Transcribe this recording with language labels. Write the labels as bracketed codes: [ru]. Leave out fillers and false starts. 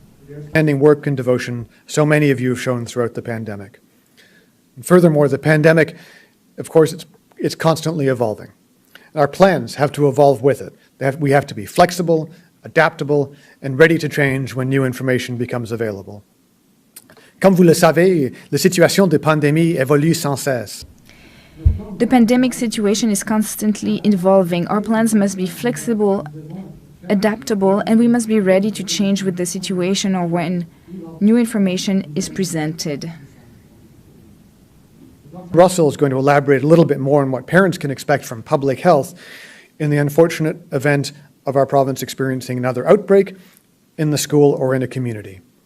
[en] Outstanding work and devotion so many of you have shown throughout the pandemic. And furthermore, the pandemic, of course, it's constantly evolving. Our plans have to evolve with it. We have to be flexible, adaptable, and ready to change when new information becomes available. [fr] Comme vous le savez, la situation de pandémie évolue sans cesse. [en] The pandemic situation is constantly evolving. Our plans must be flexible, adaptable, and we must be ready to change with the situation or when new information is presented. Russell is going to elaborate a little bit more on what parents can expect from public health in the unfortunate event of our province experiencing another outbreak in the school or in a community.